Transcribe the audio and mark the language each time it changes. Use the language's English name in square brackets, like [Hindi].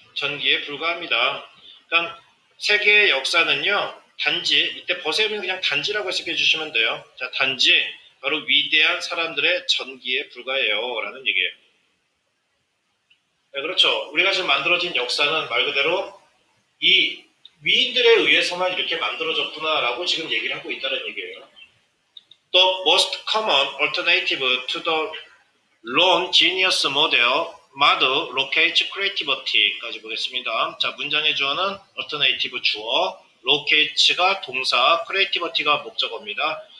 [Korean] 전기에 불과합니다. 그러니까 세계의 역사는요, 단지, 이때 버세이는 그냥 단지라고 해석해 주시면 돼요. 자, 단지, 바로 위대한 사람들의 전기에 불과해요. 라는 얘기예요. 네, 그렇죠. 우리가 지금 만들어진 역사는 말 그대로 이 위인들에 의해서만 이렇게 만들어졌구나라고 지금 얘기를 하고 있다는 얘기예요. [English] The most common alternative to the lone genius model locates creativity까지 [Korean] 보겠습니다. 자, 문장의 주어는 alternative 주어, locate가 동사, creativity가 목적어입니다.